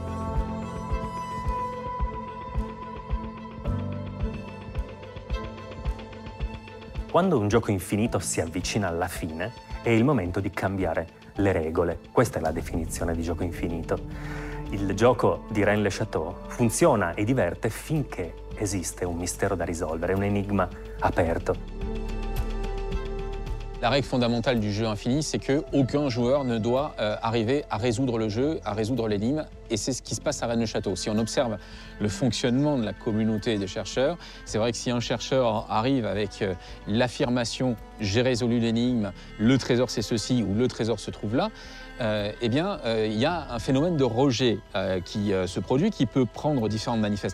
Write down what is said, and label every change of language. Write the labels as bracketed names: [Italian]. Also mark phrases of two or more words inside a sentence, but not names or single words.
[Italian] Quando un gioco infinito si avvicina alla fine, è il momento di cambiare le regole. Questa è la definizione di gioco infinito. Il gioco di Rennes-le-Château funziona e diverte finché esiste un mystère da risolvere, un énigme aperto. [French] La règle fondamentale du jeu infini, c'est qu'aucun joueur ne doit arriver à résoudre le jeu, à résoudre l'énigme, et c'est ce qui se passe à Rennes-le-Château. Si on observe le fonctionnement de la communauté des chercheurs, c'est vrai que si un chercheur arrive avec l'affirmation « j'ai résolu l'énigme, le trésor c'est ceci » ou « le trésor se trouve là », eh bien, il y a un phénomène de rejet qui se produit, qui peut prendre différentes manifestations.